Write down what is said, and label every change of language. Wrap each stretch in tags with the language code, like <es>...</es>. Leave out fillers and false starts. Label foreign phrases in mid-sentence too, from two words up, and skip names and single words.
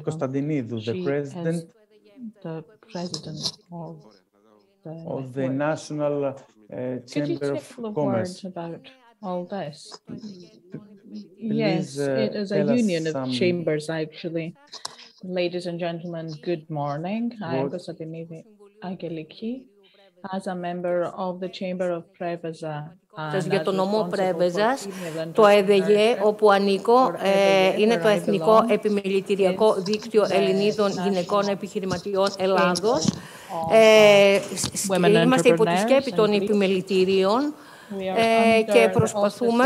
<en>Kostadinidou, the president of the National Chamber of Commerce. About all this? Please, yes, it is a union of chambers, actually. Ladies and gentlemen, good morning. I am Kostadinidou Angeliki. As a member of the Chamber of Preveza.</en> <el>Για τον νομό Πρέβεζας, το ΕΔΓΕ, όπου ανήκω, είναι το Εθνικό Επιμελητηριακό Δίκτυο Ελληνίδων Γυναικών Επιχειρηματιών Ελλάδος. Είμαστε υπό τη σκέπη των επιμελητηρίων και προσπαθούμε...</el>